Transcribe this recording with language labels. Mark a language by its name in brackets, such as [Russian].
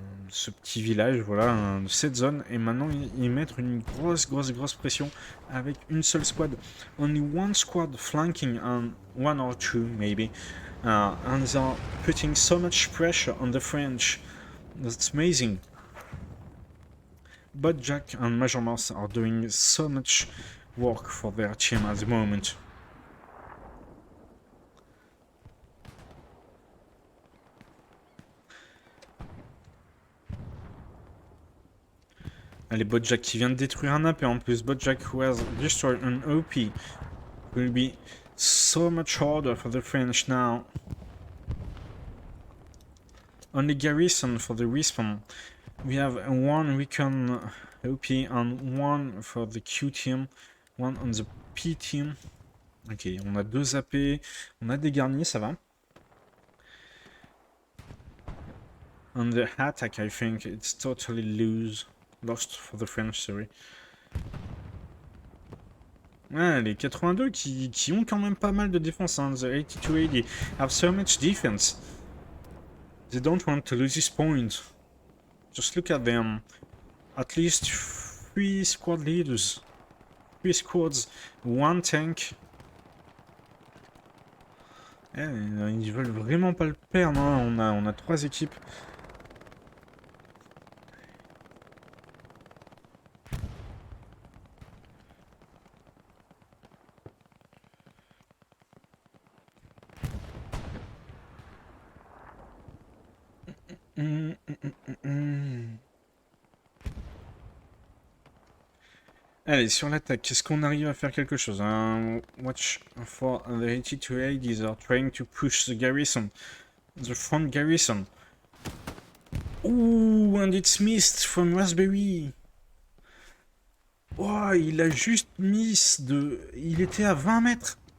[French] ce petit village, voilà, cette zone. Et maintenant, ils mettent une grosse pression avec une seule squad. [English] Only one squad flanking on one or two, maybe. And they're putting so much pressure on the French. That's amazing. But Jack and Major Mouse are doing so much work for their team at the moment. [French] Allez, Bojack qui vient de détruire un AP en plus. [English] Bojack who has destroyed an OP will be so much harder for the French now. Only Garrison for the respawn. We have one recon OP and one for the Q team, one on the P team. [French] Ok, on a 2 AP, on a des garnis, ça va. [English] On the attack, I think it's totally lost for the French, sorry. [French] Ouais, les 82 qui ont quand même pas mal de défense, hein. [English] The 8280 have so much defense. They don't want to lose this point. Just look at them. At least 3 squad leaders. 3 squads, 1 tank. [French] Ils veulent vraiment pas le perdre, hein. On a 3 équipes. Allez, sur l'attaque, est-ce qu'on arrive à faire quelque chose, hein? [English] Watch for the 8280s are trying to push the garrison. The front garrison. Ooh, and it's missed from Raspberry. [French] Oh, il a juste miss de... Il était à 20 mètres.